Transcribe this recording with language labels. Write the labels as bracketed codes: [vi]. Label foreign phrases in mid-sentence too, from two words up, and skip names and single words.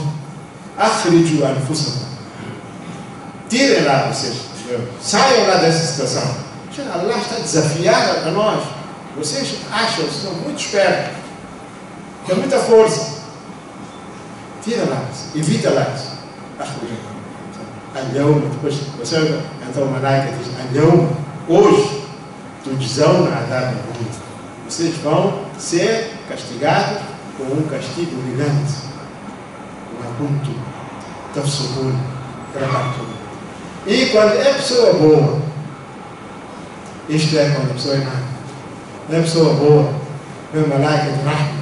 [ar] أخرجوا أنفسكم. [pt] Tirem lá vocês. Saiam lá dessa situação. Allah está a desafiar a nós. Vocês acham que são muito espertos. Tem muita força. Tira lá. Evita lá. Al-Yawma, depois você, então o Malaika diz, Al-Yawma, hoje, [ar] تجزون عذاب الهون. [pt] Vocês vão ser castigados com um castigo humilhante. [ar] كنتم تفسقون [pt] trabalham. E quando é pessoa boa, isto é quando a pessoa é má, não é pessoa boa, é o Malaika de Rahma.